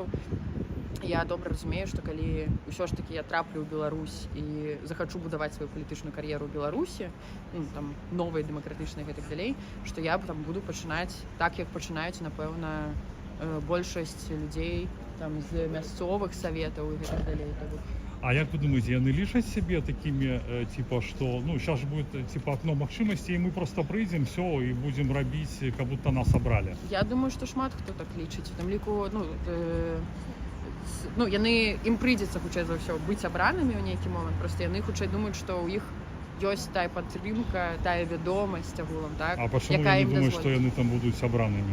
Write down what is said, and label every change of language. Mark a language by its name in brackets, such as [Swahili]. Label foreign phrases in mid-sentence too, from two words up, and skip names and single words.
[Belarusian] Я добра разумею, што калі ўсё ж такі я траплю ў Беларусь і захачу будаваць сваю палітычную кар'еру ў Беларусі, там новай дэмакратычнай і гэтак далей, што я там буду пачынаць так, як пачынаюць, напэўна, большасць людзей там з мясцовых саветаў і гэтак далей. А як вы думаете, яны лічаць сябе такімі, типа, што, [Russian] сейчас же будет, [Belarusian] типа, окно магчымасцей, і мы просто прыйдзем, все, і будзем рабіць, [Russian] как будто нас абралі? [Belarusian] Я думаю, што шмат хто так лічыць. У тым ліку, ім прыйдзецца, хутчэй за ўсё, быць абранымі ў нейкі момант, просто яны хутчэй думаюць, што ў іх ёсць тая падтрымка, тая вядомасць агулам, так, а пачаму яны думаюць, што яны там будуць абранымі?